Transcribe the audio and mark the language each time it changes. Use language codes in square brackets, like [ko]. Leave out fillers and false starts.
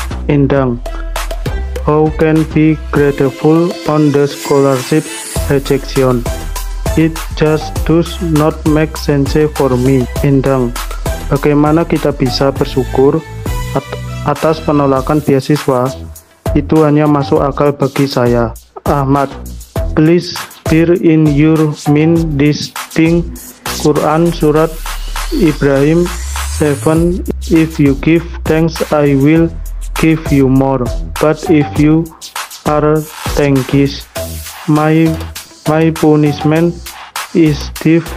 [en] Endang, how can be grateful on the scholarship rejection? It just does not make sense for me. [id] Endang, bagaimana kita bisa bersyukur atas penolakan beasiswa? Itu hanya masuk akal bagi saya. [en] Ahmad, please bear in your mind this thing. Quran Surat Ibrahim 7. If you give thanks, I will give you more. But if you are thankless, my punishment is deep.